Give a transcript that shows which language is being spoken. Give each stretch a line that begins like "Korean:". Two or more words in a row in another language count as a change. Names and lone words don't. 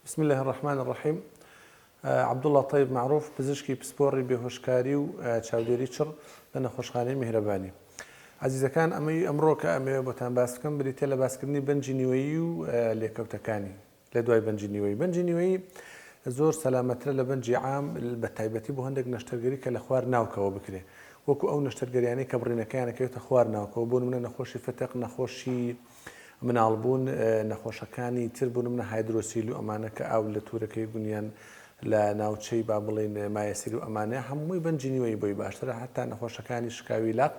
Arabic: بسم الله الرحمن الرحيم.
Central Kurdish: عبد الله طيب معروف پزیشکی پسپۆڕی بێهۆشکاری و چاودێری چڕ لە نەخۆشخانەی میهرەبانی. عزیزەکان ئەمڕۆ کە ئەمەوێ بۆتان باس بکەم بریتە لە باسکردنی بەنجی نیوەیی و لێکەوتەکانی لە دوای بەنجی نیوەیی. بەنجی نیوەیی زۆر سەلامەترە لە بەنجی عام بە تایبەتی بۆ هەندێک نەشتەرگەری کە لە خوار ناوکەوە بکرێ، وەکو ئەو نەشتەرگەریانەی کە بڕینەکەیانەکەوێتە خوار ناوکەوە، بۆ نمونە نەخۆشی فتق، نەخۆشی مناڵبوون، نەخۆشەکانی تر بوون منە هایدرۆسیل و ئەمانە کە ئاو لە تورەکەی گونیان لە ناوچەی با بڵێن مایەسیر و ئەمانەیە هەمووی بەنجی نیوەیی بۆی باشترە، هەتا نەخۆشەکانی شکاوی لاق.